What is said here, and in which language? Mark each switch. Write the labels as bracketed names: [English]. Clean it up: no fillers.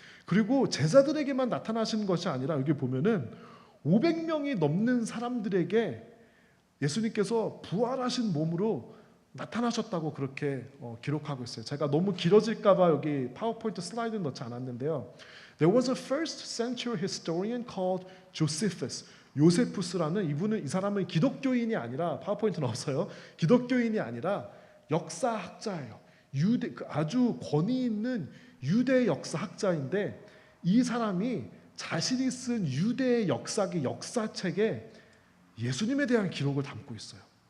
[Korean] 그리고 제자들에게만 나타나신 것이 아니라 여기 보면은 500명이 넘는 사람들에게 예수님께서 부활하신 몸으로 나타나셨다고 그렇게 기록하고 있어요. 제가 너무 길어질까 봐 여기 파워포인트 슬라이드는 넣지 않았는데요. [English] There was a first century historian called Josephus. [Korean] 요세푸스라는 이 사람은 기독교인이 아니라 파워포인트는 없어요. 기독교인이 아니라 역사학자예요. 아주 권위 있는 유대 역사학자인데 이 사람이 자신이 쓴 유대의 역사기 역사책에 예수님에 대한 기록을 담고 있어요.